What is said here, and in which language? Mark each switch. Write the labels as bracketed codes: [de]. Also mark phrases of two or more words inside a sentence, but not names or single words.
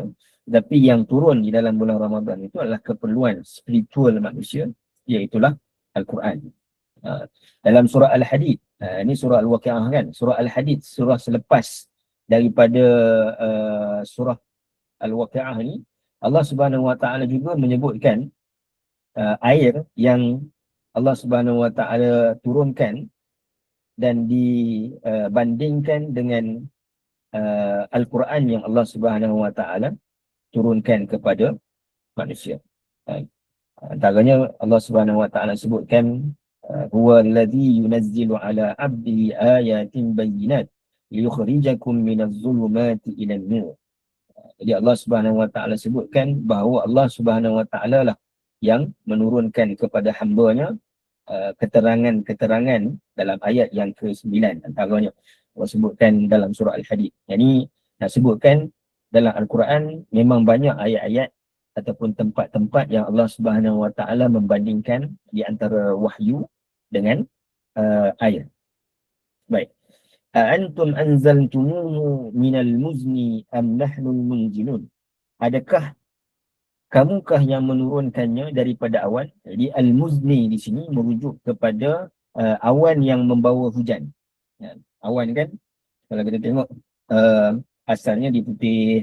[ms] Tetapi yang turun di dalam bulan Ramadan itu adalah keperluan spiritual manusia, iaitulah Al-Quran. Dalam surah Al-Hadid, ini surah Al-Waqi'ah kan, surah Al-Hadid, surah selepas daripada surah Al-Waqi'ah ni, Allah [ar] سبحانه وتعالى [ms] juga menyebutkan air yang Allah [ar] سبحانه وتعالى [ms] turunkan dan dibandingkan dengan Al-Quran yang Allah [ar] سبحانه وتعالى [ms] turunkan kepada manusia. Antaranya Allah [ar] سبحانه وتعالى [ms] sebutkan, [ar] هو الذي ينزل على عبده آيات بينات ليخرجكم من الظلمات إلى النور. [ms] Jadi Allah [ar] سبحانه وتعالى [ms] sebutkan bahawa Allah [ar] سبحانه وتعالى [ms] lah yang menurunkan kepada hamba-Nya keterangan-keterangan dalam ayat yang ke-9 antaranya. Allah sebutkan dalam surah Al-Hadid. Yang nak sebutkan dalam Al-Quran memang banyak ayat-ayat ataupun tempat-tempat yang Allah [ar] سبحانه وتعالى [ms] membandingkan di antara wahyu dengan ayat. Baik. [ar] أأنتم أنزلتموه من المزن أم نحن المنزلون. [ms] Adakah kamukah yang menurunkannya daripada awan? Jadi al-muzni di sini merujuk kepada awan yang membawa hujan. Ya, awan kan kalau kita tengok asalnya di putih.